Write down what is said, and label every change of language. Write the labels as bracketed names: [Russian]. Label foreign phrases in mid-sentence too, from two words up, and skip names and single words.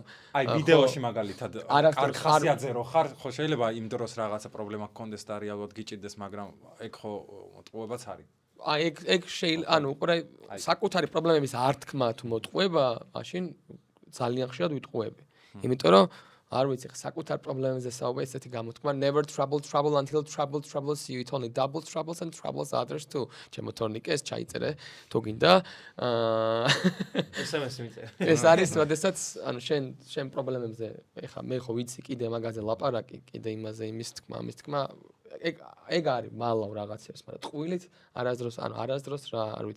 [Georgian] აი ვიდეოში მაგალითად კარგ ხასიათზე რო ხარ, ხო შეიძლება იმ დროს რაღაცა პრობლემა გქონდეს და რეალურად გიჭირდეს, მაგრამ ეგ ხო მოტყუებაც არის. აი ეგ შეიძლება, ანუ უყურე საკუთარი პრობლემების ართქმა თუ მოტყუება, მაშინ ძალიან ხშირად ვიტყუები. იმიტომ რომ არ ვიცი, საკუთარ პრობლემებზე საუბარი ესეთი გამოთქმა [English] never trouble until trouble troubles you, it only double troubles and troubles others too. [Georgian] ჩემო თორნიკე ეს ჩაიწერე, თუ გინდა. SMS-ი მიწერე. ეს არის, როდესაც ანუ შენ პრობლემებზე, ეხა მე ხო ვიცი კიდე მაგაზე ლაპარაკი, კიდე იმაზე იმის თქმა, ეგ არის მალავ რაღაცებს, მაგრამ ტყუილით არასდროს რა, არ ვიცი.